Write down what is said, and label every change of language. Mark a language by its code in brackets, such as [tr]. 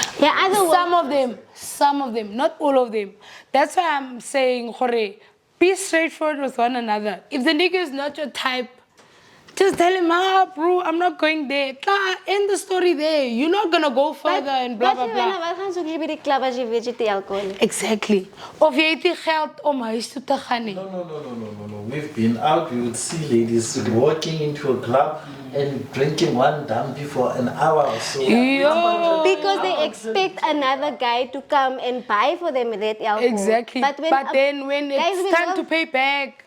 [en] Yeah, Some of them, not all of them. That's why I'm saying, Jorge, be straightforward with one another. If the nigga is not your type, just tell him, bro, I'm not going there. End the story there. You're not gonna go further and blah, blah, blah. [af] Wat gaan soek jy by die klub as jy weet jy het alcohol? [en] Exactly. [af] Of jy het nie geld om huis toe te gaan nie. [en] No. We've been out, we would see ladies walking into a club and drinking one dumpy for an hour or so. Yo. Because they expect another guy to come and buy for them that alcohol. Exactly. But then when it's time to pay back.